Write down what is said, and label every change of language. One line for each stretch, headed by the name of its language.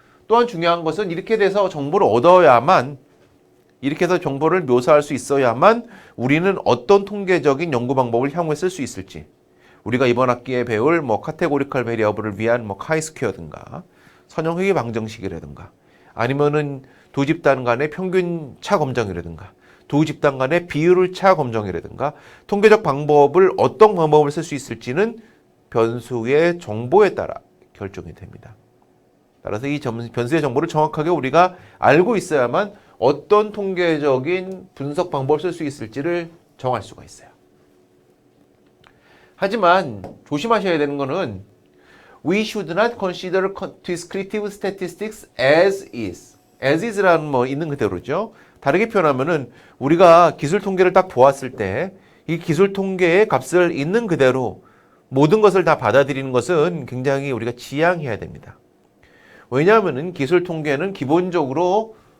Korean: 또한 중요한 것은 이렇게 돼서 정보를 얻어야만 이렇게 해서 정보를 묘사할 수 있어야만 우리는 어떤 통계적인 연구 방법을 향후에 쓸 수 있을지 우리가 이번 학기에 배울 뭐 카테고리컬 베리어블을 위한 뭐 카이스퀘어든가 선형회귀 방정식이라든가 아니면은 두 집단 간의 평균 차 검정이라든가 두 집단 간의 비율을 차 검정이라든가 통계적 방법을 어떤 방법을 쓸 수 있을지는 변수의 정보에 따라 결정이 됩니다. 따라서 이 변수의 정보를 정확하게 우리가 알고 있어야만 어떤 통계적인 분석 방법을 쓸 수 있을지를 정할 수가 있어요. 하지만 조심하셔야 되는 거는
English: We should not consider descriptive statistics as is.
Korean: as is라는 뭐 있는 그대로죠. 다르게 표현하면은 우리가 기술 통계를 딱 보았을 때 이 기술 통계의 값을 있는 그대로 모든 것을 다 받아들이는 것은 굉장히 우리가 지양해야 됩니다. 왜냐하면은 기술 통계는 기본적으로